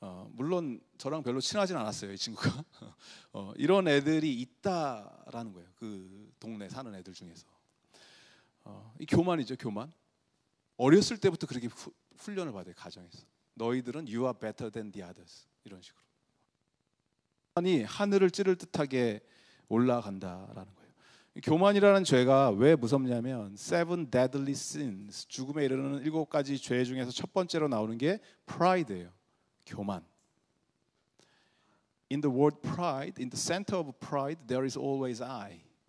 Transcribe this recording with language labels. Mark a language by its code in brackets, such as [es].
[ko] 물론 저랑 별로 친하진 않았어요, 이 친구가. 이런 애들이 있다라는 거예요. 그 동네 사는 애들 중에서. 이 교만이죠, 교만. 어렸을 때부터 그렇게 훈련을 받아요, 가정에서. 너희들은 [en] you are better than the others, [ko] 이런 식으로. 교만이 하늘을 찌를 듯하게 올라간다라는 거예요. 교만이라는 죄가 왜 무섭냐면 [en] seven deadly sins, [ko] 죽음에 이르는 7가지 죄 중에서 첫 번째로 나오는 게 pride예요. 교만. [en] In the word pride, in the center of pride, there is always I.